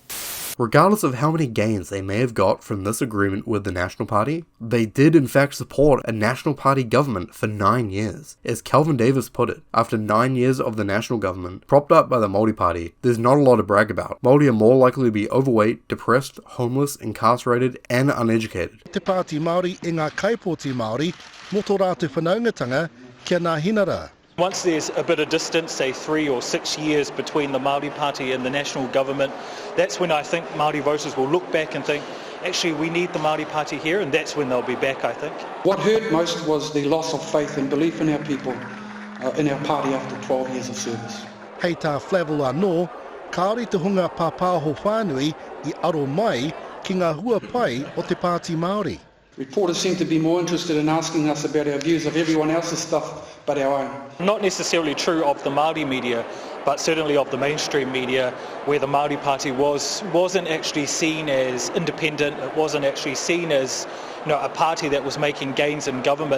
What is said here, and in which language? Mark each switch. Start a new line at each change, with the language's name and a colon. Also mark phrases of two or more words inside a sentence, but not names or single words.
English: Regardless of how many gains they may have got from this agreement with the National Party, they did in fact support a National Party government for 9 years. As Calvin Davis put it, after 9 years of the National government, propped up by the Māori Party, there's not a lot to brag about. Māori are more likely to be overweight, depressed, homeless, incarcerated, and uneducated.
Māori: Te Pāti Māori e ngā kaipōti Māori, moto rā te whanaungatanga kia ngā hinara.
English: Once there's a bit of distance, say 3 or 6 years between the Māori Party and the National Government, that's when I think Māori voters will look back and think, actually we need the Māori Party here, and that's when they'll be back, I think. What hurt most was the loss of faith and belief in our people, in our party after 12 years of service.
Māori: Hei tā Flavel anō, kāore te hunga pāpāho whānui I aro mai ki ngā hua pai o Te Pāti Māori.
English: Reporters seem to be more interested in asking us about our views of everyone else's stuff but our own. Not necessarily true of the Māori media, but certainly of the mainstream media, where the Māori Party wasn't actually seen as independent. It wasn't actually seen as, a party that was making gains in government.